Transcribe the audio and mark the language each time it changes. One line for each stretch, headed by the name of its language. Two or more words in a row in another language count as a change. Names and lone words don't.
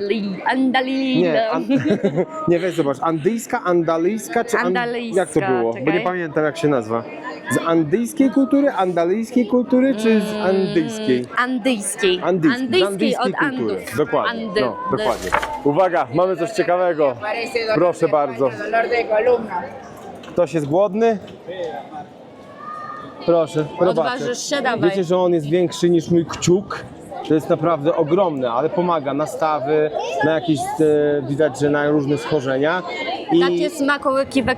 Polish: Nie, nie, weź zobacz, andyjska, andalijska, czy Andalijska, jak to było? Bo nie czekaj. pamiętam, jak się nazwa. Z andyjskiej kultury, andalijskiej kultury, czy z andyjskiej? Andyjskiej. Andyjskiej od kultury. Andów. Dokładnie. Andy. No, dokładnie. Uwaga, mamy coś ciekawego. Proszę bardzo.
Spanish: Dolor de columna.
Polish: Ktoś jest głodny? Proszę, probaczek. Odważysz się? Dawaj. Wiecie, że on jest większy niż mój kciuk? To jest naprawdę ogromne, ale pomaga na stawy, na jakieś, widać, że na różne schorzenia. Takie smakołyki w